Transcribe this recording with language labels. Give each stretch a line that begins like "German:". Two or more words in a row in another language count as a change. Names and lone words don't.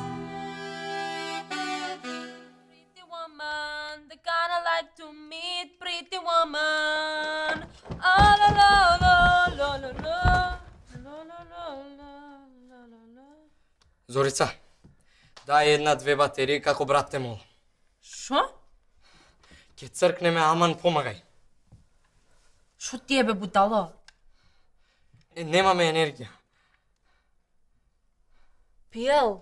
English: Pretty woman, the kind I like to meet. Pretty pretty woman. Ah, la, la, la, la, la, la. La, la, la, la, la, la, la.
Macedonian: Зорица, дај една-две батерии како брат те молам. Шо? Ке цркнеме, аман помагај. Шо ти е бе бутало? Немаме енергија. Пиел.